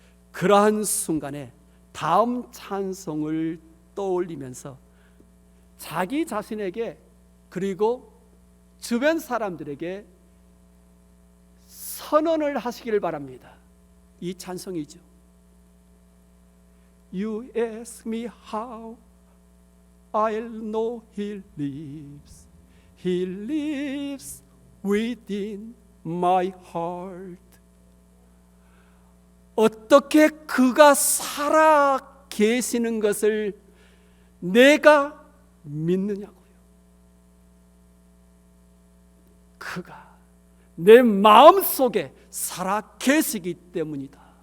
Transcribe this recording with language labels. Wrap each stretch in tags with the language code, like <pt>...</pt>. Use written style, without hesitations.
<ko>그러한 순간에 다음 찬송을 떠올리면서 자기 자신에게 그리고 주변 사람들에게 선언을 하시기를 바랍니다. 이 찬송이죠.</ko> <en>You ask me how I'll know He lives. He lives within my heart.</en> <ko>어떻게 그가 살아 계시는 것을 내가 믿느냐고요. 그가 내 마음속에 살아 계시기 때문이다.</ko>